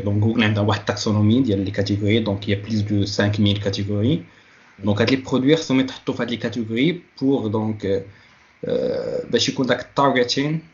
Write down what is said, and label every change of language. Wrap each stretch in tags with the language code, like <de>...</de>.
<ar>donc Google عندها واحد taxonomie ديال لي كاتيجوري.</ar> <fr>donc il y a plus de 5000 catégories.</fr> <ar>donc هاد لي برودوي خصهم يتحطوا في هاد لي كاتيجوري</ar> <fr>pour donc</fr> <ar>باش يكون داك targeting.</ar>